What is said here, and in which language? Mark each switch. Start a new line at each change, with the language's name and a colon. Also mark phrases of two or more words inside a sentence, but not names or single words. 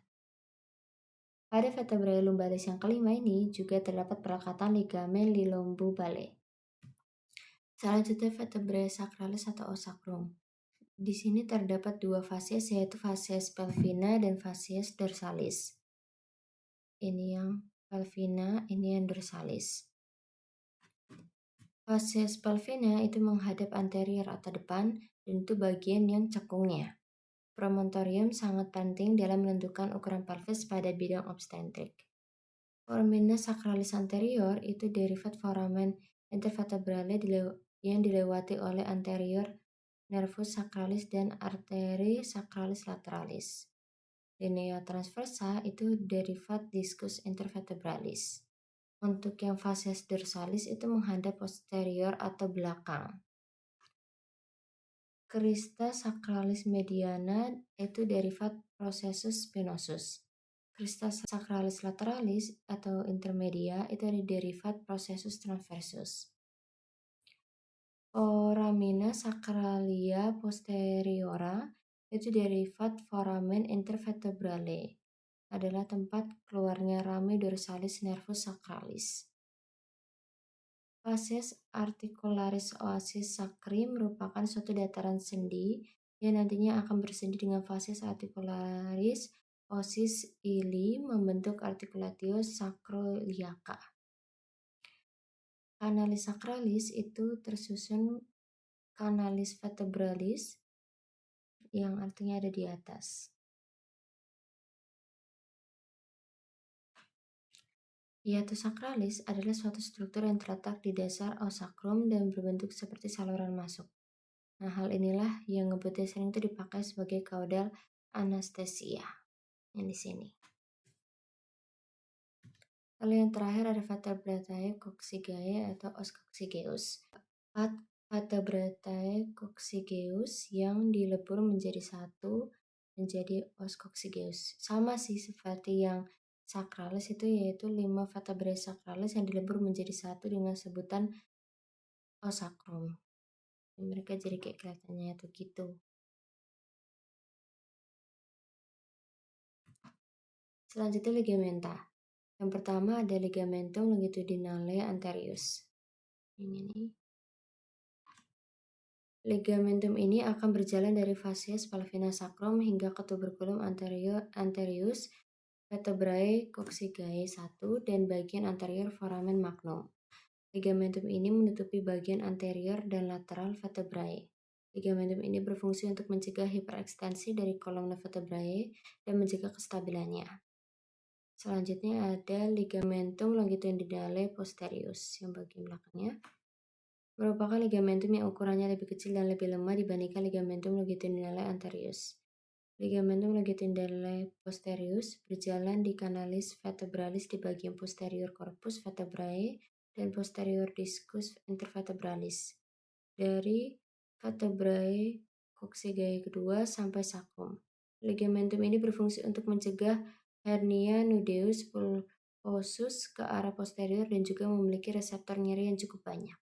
Indonesian: Pada
Latin: vertebrae lumbalis
Indonesian: yang kelima ini juga terdapat perlekatan ligamen lilombubale. Selanjutnya
Latin: vertebrae sacralis
Indonesian: atau osakrum. Di sini terdapat dua facies yaitu
Latin: facies pelvina
Indonesian: dan
Latin: facies dorsalis.
Indonesian: Ini yang pelvina, ini yang dorsalis.
Latin: Facies pelvina
Indonesian: itu menghadap anterior atau depan dan itu bagian yang cekungnya. Promontorium sangat penting dalam menentukan ukuran pelvis pada bidang obstetrik.
Latin: Foramina sacralis anterior
Indonesian: itu derivat
Latin: foramen intervertebrale
Indonesian: yang dilewati oleh
Latin: anterior nervus sacralis
Indonesian: dan arteri
Latin: sacralis lateralis. Linea transversa
Indonesian: itu derivat
Latin: discus intervertebralis.
Indonesian: Untuk yang
Latin: facies dorsalis
Indonesian: itu menghadap posterior atau belakang.
Latin: Crista sacralis mediana
Indonesian: itu derivat
Latin: processus spinosus. Crista sacralis lateralis
Indonesian: atau intermedia itu derivat
Latin: processus transversus. Foramina sacralia posteriora
Indonesian: itu derivat
Latin: foramen intervertebrale,
Indonesian: adalah tempat keluarnya
Latin: rami dorsalis nervus sacralis. Facies articularis oasis sacri
Indonesian: merupakan suatu dataran sendi yang nantinya akan bersendi dengan
Latin: facies articularis osis ili
Indonesian: membentuk
Latin: articulatio sacroiliaca. Canalis sacralis
Indonesian: itu tersusun
Latin: canalis vertebralis
Indonesian: yang artinya ada di atas.
Latin: Hiatus sacralis
Indonesian: adalah suatu struktur yang terletak di dasar osakrum dan berbentuk seperti saluran masuk. Nah, hal inilah yang ngebutnya sering itu dipakai sebagai caudal anestesia yang di sini. Lalu yang terakhir ada
Latin: vertebratae coccygeae
Indonesian: atau
Latin: os coccygeus. Vertebratae coccygeus
Indonesian: yang dilebur menjadi satu menjadi
Latin: os coccygeus.
Indonesian: Sama sih seperti yang sacralis itu, yaitu 5
Latin: vertebrae sacralis
Indonesian: yang dilebur menjadi satu dengan sebutan osakrum. Mereka jadi kayak kelihatannya tuh gitu. Selanjutnya ligamenta. Yang pertama ada
Latin: ligamentum longitudinale anterius.
Indonesian: Ini nih. Ligamentum ini akan berjalan dari
Latin: facies pelvina sacrum
Indonesian: hingga ke
Latin: tuberculum anterius vertebrae coccygeae
Indonesian: 1 dan bagian anterior
Latin: foramen magnum.
Indonesian: Ligamentum ini menutupi bagian anterior dan lateral vertebrae. Ligamentum ini berfungsi untuk mencegah hiperekstensi dari
Latin: kolomna vertebrae
Indonesian: dan menjaga kestabilannya. Selanjutnya ada
Latin: ligamentum longitudinale posterius
Indonesian: yang bagian belakangnya. Merupakan ligamentum yang ukurannya lebih kecil dan lebih lemah dibandingkan
Latin: ligamentum longitudinale anterius. Ligamentum longitudinale posterius
Indonesian: berjalan di
Latin: canalis vertebralis
Indonesian: di bagian posterior
Latin: corpus vertebrae
Indonesian: dan
Latin: posterior discus intervertebralis
Indonesian: dari
Latin: vertebrae coccygeae
Indonesian: kedua sampai sacrum. Ligamentum ini berfungsi untuk mencegah
Latin: hernia nudeus pulposus
Indonesian: ke arah posterior dan juga memiliki reseptor nyeri yang cukup banyak.